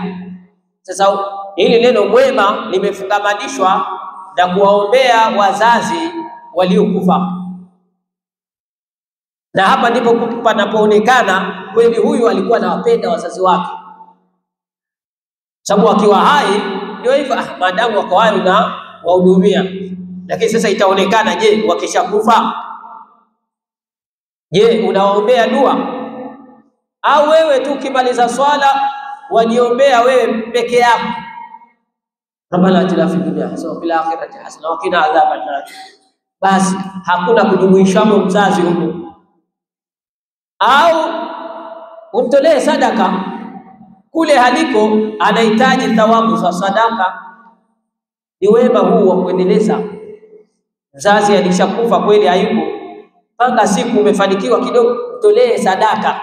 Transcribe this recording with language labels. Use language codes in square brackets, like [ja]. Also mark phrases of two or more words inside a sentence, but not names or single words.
[sw] Sasa hili neno mwema limefungamanishwa na kuwaombea wazazi waliokufa, na hapa ndipo panapoonekana kweli huyu alikuwa anawapenda wazazi wake, sababu akiwa hai ndio hivyo, maadamu wako hai na wahudumia. Lakini sasa itaonekana, je, wakishakufa, je, unawaombea dua? Au wewe tu ukimaliza swala wajiombea wewe peke yako, [ar] ربنا آتنا في الدنيا حسنة وفي الآخرة حسنة وقنا عذاب النار, [sw] basi hakuna kujumuisha mzazi huko? Au umtolee sadaka kule haliko, anahitaji thawabu za sadaka. Ni wema huu wa kuendeleza. Mzazi alishakufa kweli, hayupo, panga siku umefanikiwa kidogo, tolee sadaka.